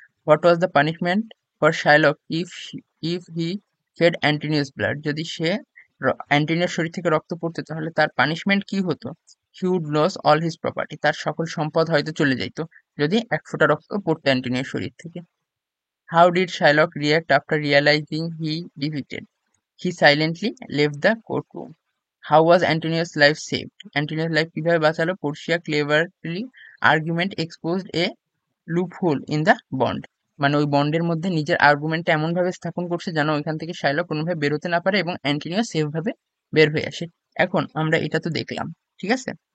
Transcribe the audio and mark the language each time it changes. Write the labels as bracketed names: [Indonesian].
[English] What was the punishment for Shylock if he fed Antonio's blood? [Bangla] যদি সে অ্যান্টোনিওর শরীর থেকে রক্ত পড়তো তাহলে তার পানিশমেন্ট কি হতো? [English] he would lose all his property, [Bangla] তার সকল সম্পদ হয়তো চলে যাইতো যদি এক ফোঁটা রক্ত পড়তো অ্যান্টোনিওর শরীর থেকে। [English] How did Shylock react after realising he defeated? He silently left the courtroom. How was Antonio's life saved? Antonio's life [Bangla] কিভাবে বাঁচালো? [English] Portia cleverly argument exposed a loophole in the bond. [Bangla] মানে ওই বন্ডের মধ্যে নিজের আর্গুমেন্টটা এমন ভাবে স্থাপন করছে যেন ওইখান থেকে শাইলক কোনোভাবে বেরোতে না পারে এবং অ্যান্টোনিও সেফ ভাবে বের হয়ে আসে। এখন আমরা এটা তো দেখলাম, ঠিক আছে।